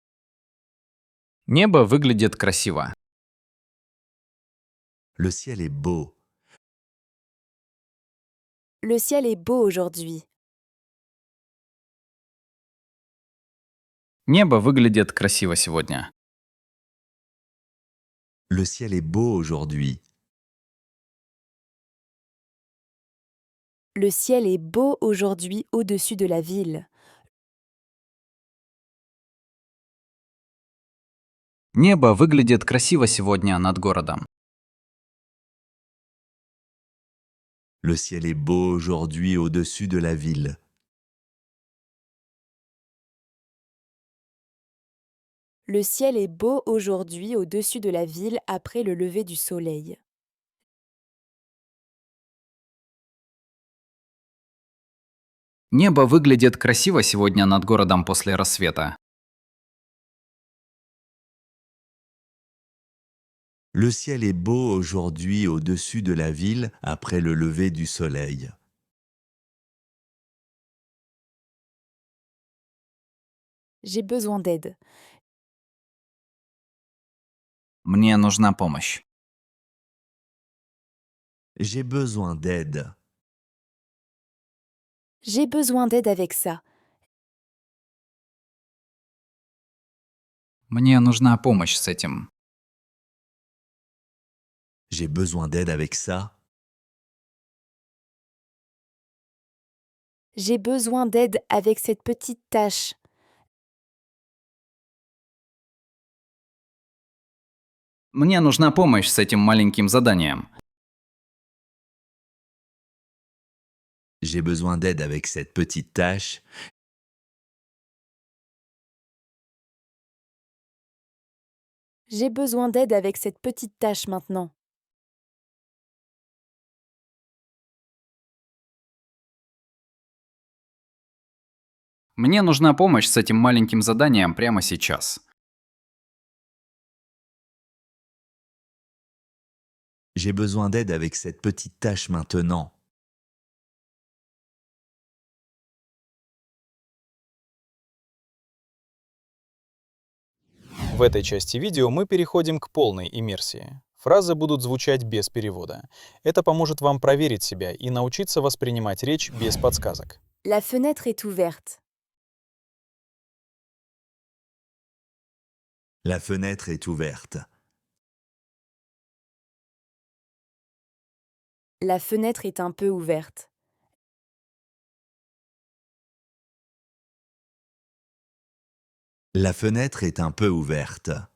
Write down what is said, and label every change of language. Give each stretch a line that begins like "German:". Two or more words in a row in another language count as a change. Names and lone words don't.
Russian: Небо выглядит красиво.
French: Le ciel est beau. Le ciel est beau aujourd'hui.
Russian: Небо выглядит красиво сегодня.
French: Le ciel est beau aujourd'hui. Le ciel est beau aujourd'hui au-dessus de la ville.
Russian: Небо выглядит красиво сегодня над городом.
French: Le ciel est beau aujourd'hui au-dessus de la ville. Le ciel est beau aujourd'hui au-dessus de la ville après le lever du soleil.
Russian: Небо выглядит красиво сегодня над городом после рассвета.
French: Le ciel est beau aujourd'hui au-dessus de la ville après le lever du soleil. J'ai besoin d'aide.
Russian: Мне нужна помощь.
French: J'ai besoin d'aide. J'ai besoin d'aide avec ça.
Russian: Мне нужна помощь с этим.
French: J'ai besoin d'aide avec ça. J'ai besoin d'aide avec cette petite tâche.
Russian: Мне нужна помощь с этим маленьким заданием.
French: J'ai besoin d'aide avec cette petite tâche. J'ai besoin d'aide avec cette petite tâche maintenant.
Russian: Мне нужна помощь с этим маленьким заданием прямо сейчас.
French: J'ai besoin d'aide avec cette petite tâche maintenant.
Russian: В этой части видео мы переходим к полной иммерсии. Фразы будут звучать без перевода. Это поможет вам проверить себя и научиться воспринимать речь без подсказок.
French: La fenêtre est ouverte. La fenêtre est ouverte. La fenêtre est un peu ouverte. La fenêtre est un peu ouverte.